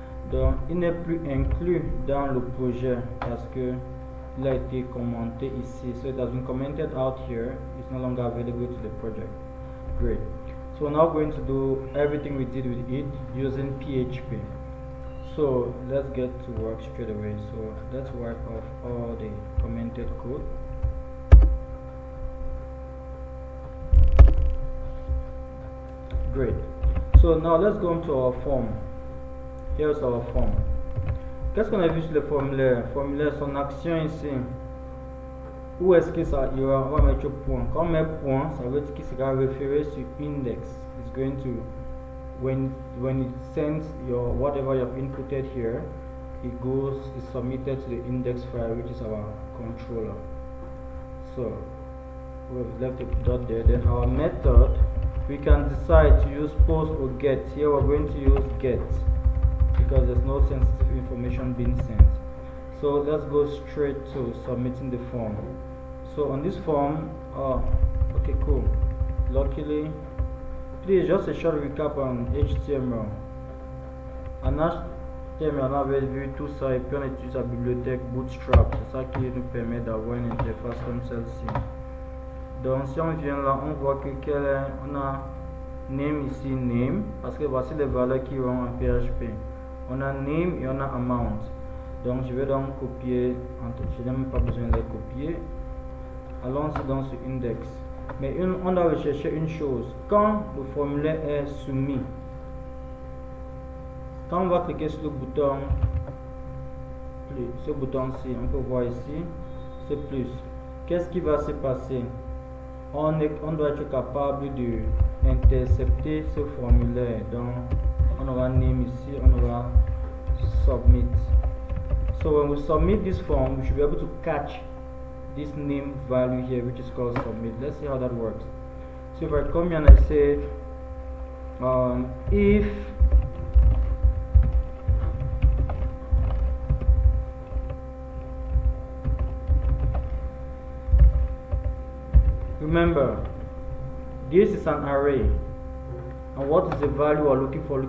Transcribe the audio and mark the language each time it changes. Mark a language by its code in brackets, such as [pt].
[fr] Donc, il n'est plus inclus dans le projet parce que il a été commenté ici. [en] So it has been commented out here. It's no longer available to the project. Great. So we're now going to do everything we did with it using PHP. So let's get to work straight away. So let's wipe off all the commented code. Great. So now let's go into our form. Here's our form. [fr] Qu'est-ce qu'on a vu sur le formulaire? Formulaire, son action ici. Où est-ce que ça ira? On va mettre point. Quand on met point, ça veut dire qu'il sera référé sur index. [en] It's going to, when it sends your whatever you have inputted here, it goes, is submitted to the index file, which is our controller. So we've left a dot there. Then our method, we can decide to use post or get. Here we're going to use get because there's no sensitive information being sent. So let's go straight to submitting the form. So on this form, okay, cool. Luckily, please just a short recap on HTML. [fr] En HTML, on avait vu tout ça et puis on utilise la bibliothèque Bootstrap. C'est ça qui nous permet d'avoir une interface comme celle-ci. Donc si on vient là, on voit que on a name ici, name, parce que voici les valeurs qui vont en PHP. On a name et on a amount. Donc je vais donc copier, je n'ai même pas besoin de les copier. Allons-y dans ce index. Mais on doit rechercher une chose. Quand le formulaire est soumis, quand on va cliquer sur le bouton, ce bouton-ci, on peut voir ici, c'est plus. Qu'est-ce qui va se passer? On doit être capable d'intercepter ce formulaire. Donc, on aura name ici, on aura submit. [en] So when we submit this form, we should be able to catch this name value here, which is called submit. Let's see how that works. So if I come here and I say if remember, this is an array, and what is the value we're looking for?